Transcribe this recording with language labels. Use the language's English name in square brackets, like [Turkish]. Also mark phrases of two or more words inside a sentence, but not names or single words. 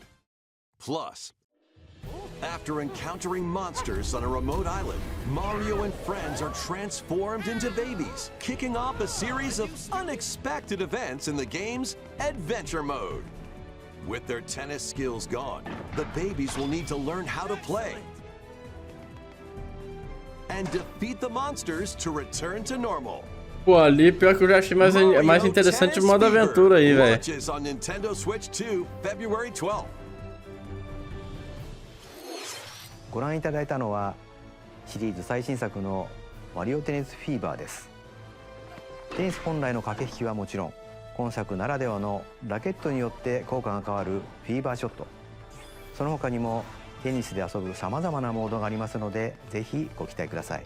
[English] Plus, after encountering monsters on a remote island, Mario and friends are transformed into babies, kicking off a series of unexpected events in the game's Adventure mode. With their tennis skills gone, the babies will need to learn how to play and defeat the monsters to return to normal. [Portuguese] Pô, ali pior que eu já achei mais interessante o modo aventura aí, velho. [English] Launches on Nintendo Switch 2, February 12th. [Japanese] ご覧いただいたのはシリーズ最新作のマリオテニスフィーバーです。テニス本来の駆け引きはもちろん、今作ならではのラケットによって効果が変わるフィーバーショット、その他にもテニスで遊ぶさまざまなモードがありますので、ぜひご期待ください。